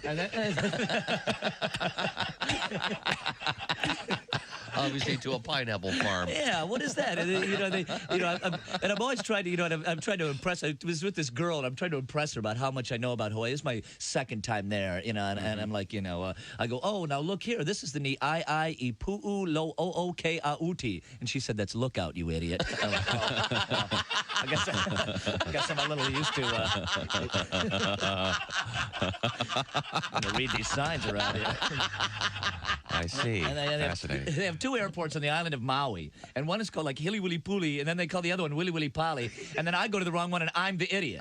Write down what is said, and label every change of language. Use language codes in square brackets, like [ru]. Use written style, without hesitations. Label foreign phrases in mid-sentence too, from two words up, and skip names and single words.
[en] Obviously, to a pineapple farm. Yeah, what is that? And I'm always trying to, I'm trying to impress. I was with this girl, and I'm trying to impress her about how much I know about Hawaii. This is my second time there, and I'm like, I go, oh, now look here. This is the Ni-I-I-I-Pu'u lo O-O-K-A-Uti. And she said, that's lookout, you idiot. I guess I'm a little used to read these signs around here. I see. Fascinating. They have 2 airports on the island of Maui, and one is called like Hili Wili Puli, and then they call the other one Willy Willy Polly, and then I go to the wrong one, and I'm the idiot.